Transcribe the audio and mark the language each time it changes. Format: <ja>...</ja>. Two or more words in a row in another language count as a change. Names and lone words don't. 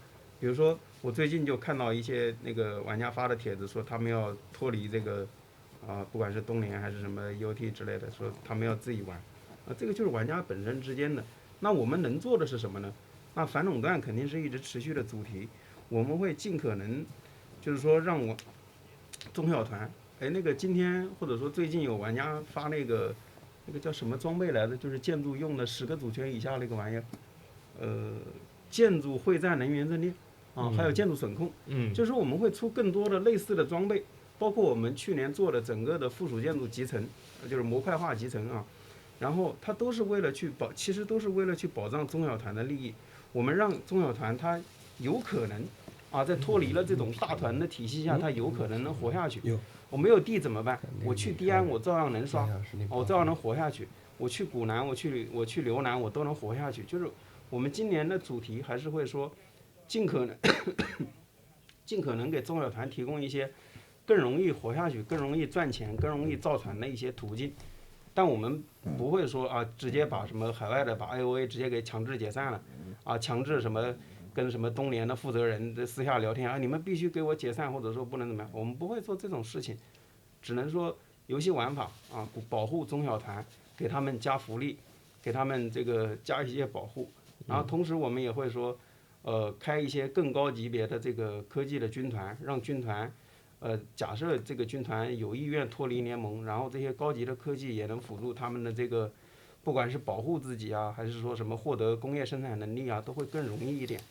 <zh>比如說，我最近就看到一些那個玩家發的帖子，說他們要脫離這個，不管是東聯還是什麼 UT 之類的，說他們要自己玩，這個就是玩家本身之間的。那我們能做的是什麼呢？那反垄斷肯定是一直持續的主題，我們會盡可能。就是說，讓我中小团，哎，那個今天或者說最近有玩家發那個叫什麼裝備來的，就是建築用的10個主權以下那個玩意兒，建築會戰能源陣列啊，還有建築損控，就是我們會出更多的類似的裝備，包括我們去年做的整個的附屬建築集成，就是模塊化集成啊，然後它都是為了其實都是為了去保障中小团的利益，我們讓中小团它有可能。在脫離了這種大團的體系下，它有可能能活下去。我沒有地怎麼辦？我去迪安，我照樣能刷，我照樣能活下去。我去古南，我去劉南，我都能活下去。就是我們今年的主題還是會說，盡可能給中小團提供一些更容易活下去、更容易賺錢、更容易造船的一些途徑。但我們不會說直接把什麼海外的把 IOA 直接給強制解散了，強制什麼。跟什麼東聯的負責人私下聊天你們必須給我解散，或者說不能怎麼樣，我們不會做這種事情，只能說遊戲玩法保護中小團，給他們加福利，給他們這個加一些保護，然後同時我們也會說，開一些更高級別的這個科技的軍團，讓軍團，假設這個軍團有意願脫離聯盟，然後這些高級的科技也能輔助他們的這個，不管是保護自己還是說什麼獲得工業生產能力都會更容易一點。</zh>